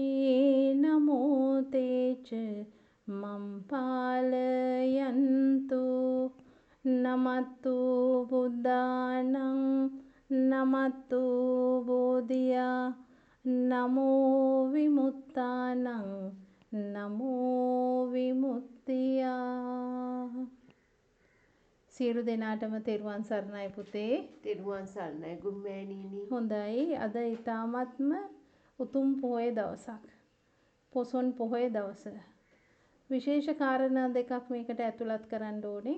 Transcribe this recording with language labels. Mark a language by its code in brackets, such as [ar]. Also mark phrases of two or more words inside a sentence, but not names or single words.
[pi] नमो ते च मम पालयन्तु नमस्तु बुद्धानं नमस्तु बोधिया नमो विमुक्तानं नमो විමුක්තියා [si] සියලු දෙනාටම තෙරුවන් සරණයි පුතේ. තෙරුවන් සරණයි ගුරුමෑණියනි. හොඳයි. අද ඊ타මත්ම උතුම් පොහොය දවසක්. පොසොන් පොහොය දවස. විශේෂ කාරණා දෙකක් මේකට ඇතුළත් කරන්න ඕනේ.